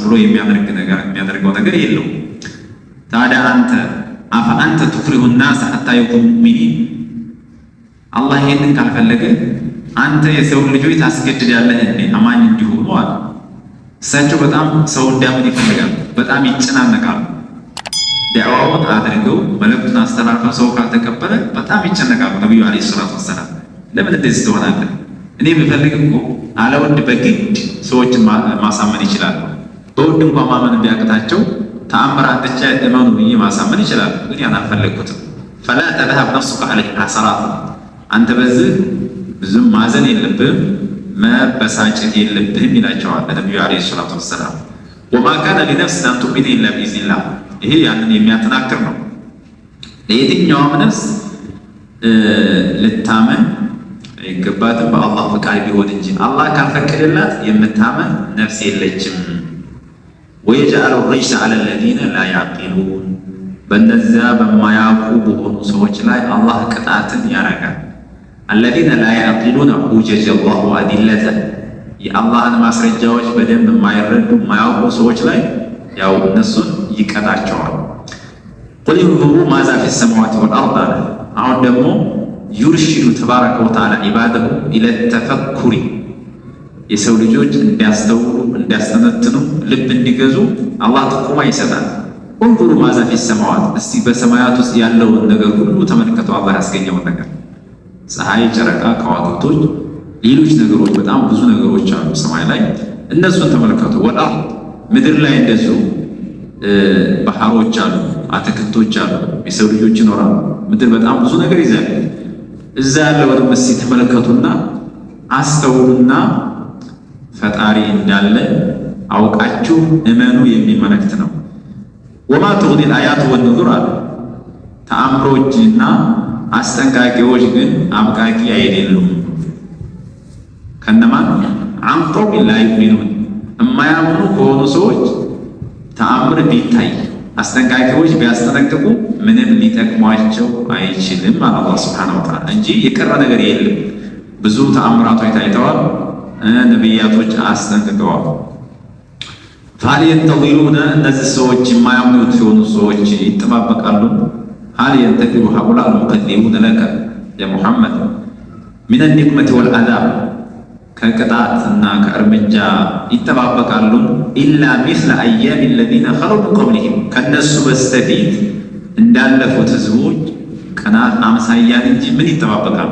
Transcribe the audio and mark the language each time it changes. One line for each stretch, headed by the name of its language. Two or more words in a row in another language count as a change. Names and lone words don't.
Amharic: ብሎ የሚያደርገው ነገር የለውም። ታዲያ አንተ
Arabic: تكره الناس حتى يكونوا مؤمنين
Amharic: አላህ ይሄንን ካልፈለገ አንተ የሰው ልጆች ታስገድዳለህ እንዴ አማኝ እንዲሆኑ አለ። እሳቸው በጣም ሰው እንዲያምን ይፈልጋሉ። በጣም ይጨናነቃሉ። ዳዕዋውን አድርገው መልእክቱን አስተላልፈው ሰው ካልተቀበለ በጣም ይጨነቃሉ። ነብዩ
Arabic: عليه الصلاة والسلام
Amharic: ለምን እንደዚህ ትሆናለህ? እኔ ብፈልግ እኮ አለወድ በግድ ሰዎችን ማሳመን ይችላል። በውድ እንኳን ማመን ቢያቅታቸው ተአምራት ብቻ እመኑ ብዬ ማሳመን ይችላል። ግን ያን አልፈለግኩትም።
Arabic: فلا تذهب نفسك عليه حسرات
Amharic: አንተ በዚህ ብዙም ማዘን የለብህም መበሳጨት የለብህም ይላቸዋል ነብዩ
Arabic: عليه الصلاة والسلام። وما كان لنفس ان تؤمن الا باذن الله
Amharic: ይሄ ያንን የሚያጠናክር ነው። ለየትኛውም ነፍስ ልታመን አይገባትም በአላህ ፈቃድ ቢሆን እንጂ አላህ ካልፈቀደላት የምታመን ነፍስ የለችም።
Arabic: ويجعل الرجس على الذين لا يعقلون
Amharic: በእነዚያ በማያውቁ በሆኑ ሰዎች ላይ አላህ ቅጣትን ያረጋል።
Arabic: الذين لا يعقلون حجج الله وأدلته
Amharic: የአላህን ማስረጃዎች በደንብ የማይረዱ የማያውቁ ሰዎች ላይ ያው እነሱን ይቀጣቸዋል።
Arabic: قل انظروا ماذا في السماوات والأرض
Amharic: አሁን ደግሞ
Arabic: يرشد تبارك وتعالى عباده إلى التفكر
Amharic: የሰው ልጆች እንዲያስተውሉ እንዲያስተነትኑ ልብ እንዲገዙ አላህ ጥቆማ ይሰጣል።
Arabic: انظروا ماذا في السماوات
Amharic: እስቲ በሰማያት ውስጥ ያለውን ነገር ሁሉ ተመልከቱ። አላህ ያስገኘውን ነገር ፀሐይ፣ ጨረቃ፣ ከዋክብቶች፣ ሌሎች ነገሮች በጣም ብዙ ነገሮች አሉ ሰማይ ላይ እነሱን ተመልከቱ። ወልአርድ ምድር ላይ እንደዚሁ ባህሮች አሉ፣ አትክልቶች አሉ፣ የሰው ልጆች ይኖራሉ። ምድር በጣም ብዙ ነገር ይዛል። እዛ ያለውን እስቲ ተመልከቱና አስተውሉና ፈጣሪ እንዳለ አውቃችሁ እመኑ የሚል መልእክት ነው።
Arabic: وما تغني الآيات والنذر
Amharic: አለ ተአምሮችና አስጠንቃቂዎች ግን አብቃቂ አይደሉም። ከነማን
Arabic: عن قوم لا يؤمنون
Amharic: የማያምኑ ከሆኑ ሰዎች ተአምር ቢታይ አስጠንቃቂዎች ቢያስጠነቅቁ ምንም ሊጠቅሟቸው አይችልም አለ አላህ
Arabic: سبحانه وتعالى
Amharic: እንጂ የቀረ ነገር የለም። ብዙ ተአምራቶች ታይተዋል። ነቢያቶች አስጠንቅቀዋል።
Arabic: فهل ينتظرون
Amharic: እነዚህ ሰዎች የማያምኑት የሆኑ ሰዎች ይጠባበቃሉ።
Arabic: هل ينتظر هؤلاء المكذبون لك يا محمد من النقمة والعذاب
Amharic: ከቅጣትና ከእርምጃ ይጠባበቃሉ።
Arabic: إلا مثل أيام الذين خلوا من قبلهم
Amharic: ከነሱ በስተፊት እንዳለፉት ህዝቦች ቀናት አምሳያን እንጂ ምን ይጠባበቃሉ?